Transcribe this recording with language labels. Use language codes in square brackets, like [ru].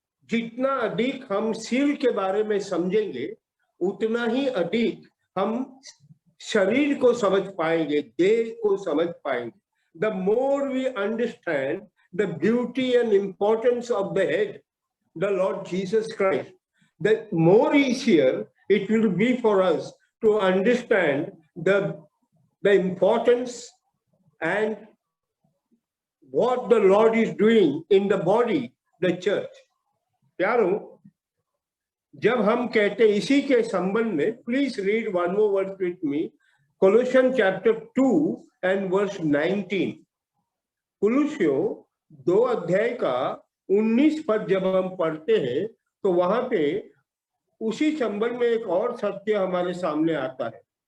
[hi] जितना अधिक हम सिर के बारे में समझेंगे उतना ही अधिक हम शरीर को समझ पाएंगे, देह को समझ पाएंगे। [en] The more we understand the beauty and importance of the head, the Lord Jesus Christ, the more easier it will be for us to understand the importance and what the Lord is doing in the body, the church. [hi] प्यारों, जब हम कहते इसी के संबंध में, [en] Please read one more word with me, Colossian chapter 2 and verse 19। [hi] कुलुसियों 2 अध्याय का 19 पद जब हम पढ़ते हैं तो वहां पे उसी संबंध में एक और सत्य हमारे सामने आता है।